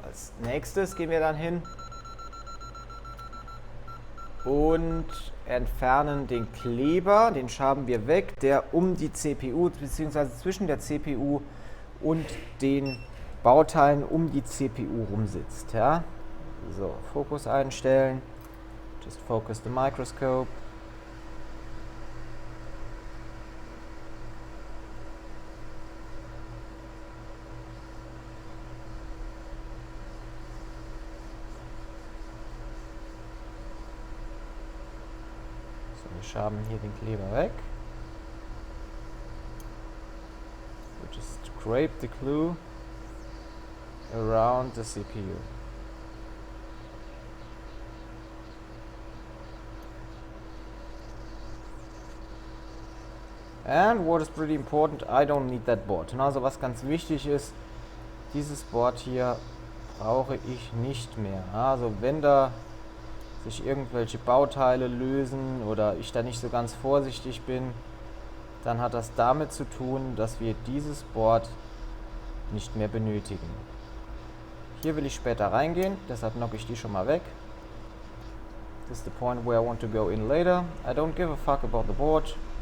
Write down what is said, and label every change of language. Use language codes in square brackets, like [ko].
[de] Als nächstes gehen wir dann hin und entfernen den Kleber, den schaben wir weg, der um die CPU bzw. zwischen der CPU und den Bauteilen um die CPU rumsitzt. Ja? [en] So, [de] Fokus einstellen, [en] just focus the microscope. [de] Wir schaben hier den Kleber weg. [en] We just scrape the glue around the CPU. And what is pretty important, I don't need that board. [de] Und also was ganz wichtig ist, dieses Board hier brauche ich nicht mehr. Also wenn da sich irgendwelche Bauteile lösen oder ich da nicht so ganz vorsichtig bin, dann hat das damit zu tun, dass wir dieses Board nicht mehr benötigen. Hier will ich später reingehen, deshalb knocke ich die schon mal weg. [en] This is the point where I want to go in later. I don't give a fuck about the board.